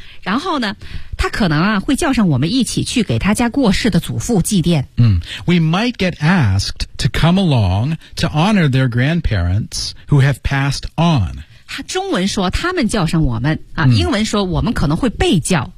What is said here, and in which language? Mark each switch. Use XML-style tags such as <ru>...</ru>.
<zh>然后呢他可能啊会叫上我们一起去给他家过世的祖父祭奠。</zh> <en>嗯、We might get asked to come along to honor their grandparents who have passed on.</en> <zh>他中文说他们叫上我们啊、嗯、英文说我们可能会被叫。</zh>